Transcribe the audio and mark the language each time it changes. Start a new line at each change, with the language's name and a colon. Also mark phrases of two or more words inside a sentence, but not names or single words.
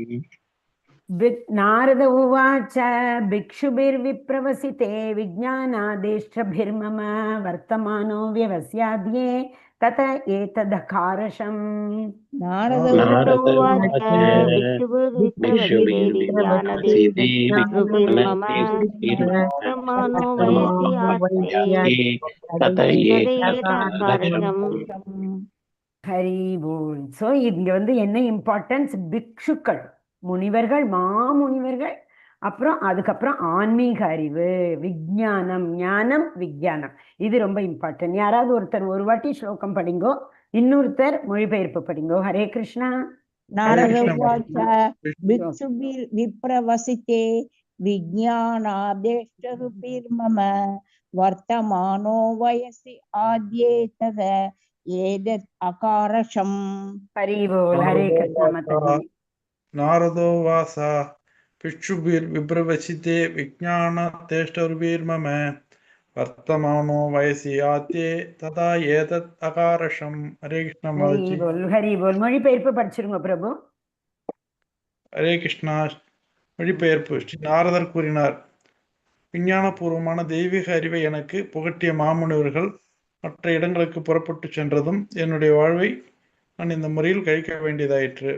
Sanskrit: नारद उवाच भिक्षुभिर्विप्रवसिते विज्ञानादेष्ट्रभिर्मम वर्तमानो व्यवस्याद्ये तत एतदकारशम् नारद उवाच भिक्षुभिर्विप्रवसिते विज्ञानादेष्ट्रभिर्मम वर्तमानो वयस्याद्ये तत एतदकारशम्
Tamil: ஹரி போல். ஸோ இங்க வந்து என்ன இம்பார்ட்டன்ஸ், பிக்ஷுக்கள், முனிவர்கள், மாமுனிவர்கள், அப்புறம் அதுக்கப்புறம் ஆன்மீக அறிவு, விஞ்ஞானம், ஞானம், விஞ்ஞானம், இது ரொம்ப இம்பார்ட்டன்ட். யாராவது ஒருத்தர் ஒரு வாட்டி ஸ்லோகம் படிங்கோ, இன்னொருத்தர் மொழிபெயர்ப்பு படிங்கோ. ஹரே கிருஷ்ணா.
Sanskrit: नारद उवाच भिक्षुभिर्विप्रवसिते विज्ञानादेष्टरुभिर्मम वर्तमानो वयसि आद्ये तद एतद् अकारशम्.
Tamil: ஹரி போல். ஹரே கிருஷ்ணா மாதாஜி.
Sanskrit: नारदो वास भिक्षुभिर्विप्रवसिते विज्ञानादेष्टरुभिर्मम वर्तमानो वयसि आद्ये तदा एतत् अकारशम्. हरे कृष्ण
Tamil: ஹரி माताजी. போல். ஹரி போல். மொழிபெயர்ப்பு படிச்சிருங்க பிரபு. ஹரே கிருஷ்ணா. மொழிபெயர்ப்பு. ஸ்ரீ நாரதர் கூறினார், விஞ்ஞானபூர்வமான தெய்வீக அறிவை எனக்கு புகட்டிய மாமுனிவர்கள் மற்ற இடங்களுக்கு புறப்பட்டு சென்றதும் என்னுடைய வாழ்வை நான் இந்த முறையில் கழிக்க வேண்டியதாயிற்று.